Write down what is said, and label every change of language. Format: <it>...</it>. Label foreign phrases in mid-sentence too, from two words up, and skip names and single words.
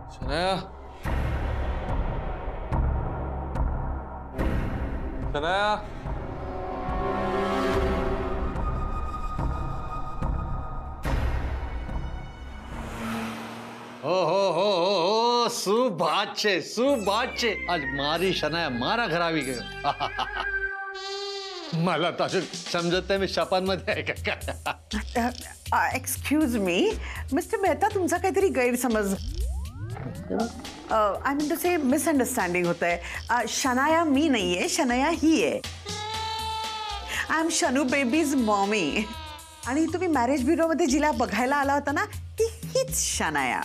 <gu>शनाया शनाया हो શું વાત છે શું વાત છે આજ મારી શનાયા મારા ઘર આવી ગયો</gu> <mr>मला तर अजून समजत नाही मी शपांमध्ये आहे का</mr> <en>excuse me Mister Mehta</en> <mr>तुमचा काहीतरी गैरसमज</mr> <en>I mean to say misunderstanding</en> <mr>होत आहे शनाया मी नाहीये शनाया ही आहे</mr> <en>I am Shanu baby's mommy</en> <mr>आणि तुम्ही</mr> <en>marriage bureauमध्ये</en> <mr>जिला बघायला आला होता ना ती हीच शनाया</mr>